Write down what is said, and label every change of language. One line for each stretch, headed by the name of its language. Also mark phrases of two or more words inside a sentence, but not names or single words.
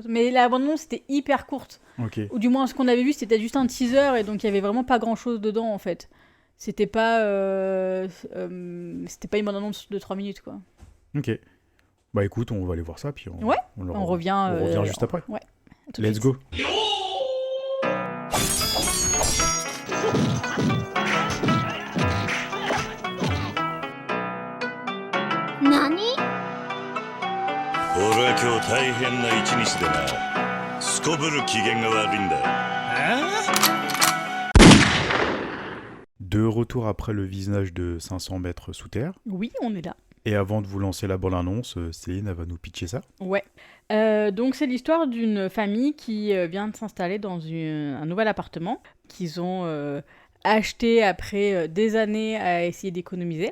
French: Mais la bande-annonce, c'était hyper courte. Ok. Ou du moins, ce qu'on avait vu, c'était juste un teaser. Et donc, il y avait vraiment pas grand-chose dedans, en fait. C'était pas une bande-annonce de 3 minutes, quoi. Ok. Bah écoute, on va aller voir ça, puis on revient. On revient juste après. Ouais. Tout de
English: Let's
French: suite.
English: go.
Japanese: 何？俺は今日大変な一日でな。すこぶる機嫌が悪いんだ。
French: De retour après le visionnage de 500 mètres sous terre. Oui, on est là. Et avant de vous lancer la bande-annonce, Céline, elle va nous pitcher ça. Ouais. Donc c'est l'histoire d'une famille qui vient de s'installer dans un nouvel appartement qu'ils ont acheté après des années à essayer d'économiser.